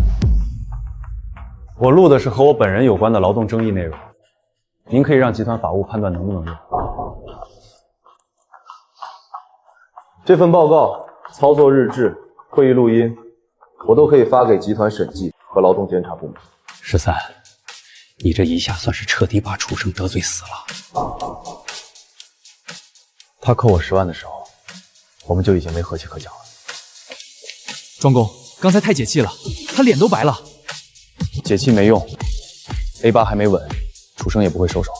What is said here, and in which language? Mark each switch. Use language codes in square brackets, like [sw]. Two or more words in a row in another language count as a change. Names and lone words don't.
[zh] 我錄的是和我本人有關的勞動爭議內容，您可以讓集團法務判斷能不能用。這份報告、操作日誌、會議錄音，我都可以發給集團審計。和勞動監察部門。 13，你這一下算是徹底把楚生得罪死了。他扣我10万的时候，我们就已经没和气可讲了。庄公，刚才太解气了，他脸都白了。解气没用 ，A8还没稳，楚生也不会收手。